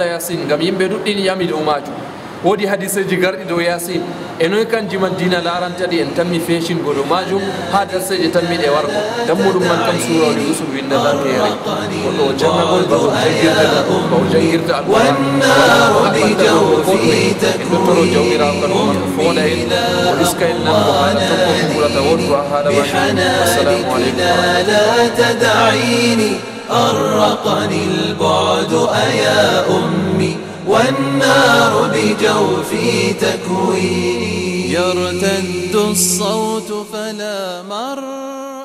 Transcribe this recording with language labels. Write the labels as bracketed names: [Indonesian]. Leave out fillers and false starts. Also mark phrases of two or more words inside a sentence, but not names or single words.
[Fula] yasin ngam yimɓe ɗuɗɗini yami dow majum woodi hadiseji garɗi dow yasin e noy kanji man dina larantaɗi en tanmi feeshingo dow majum ha darseje tanmiɗe wargo dammuɗum man kam surawol yusuf windata keere goɗɗo o jangagol ba o jangirta alqur'an en dottoro jawmirawo kanko man foola en o iska en nango haala tokko ko ɓurata wondu ha haala majum [Arabic] والسلام عليكم أرقني البعد أيا أمي والنار بجوفي تكويني يرتد الصوت فلا مر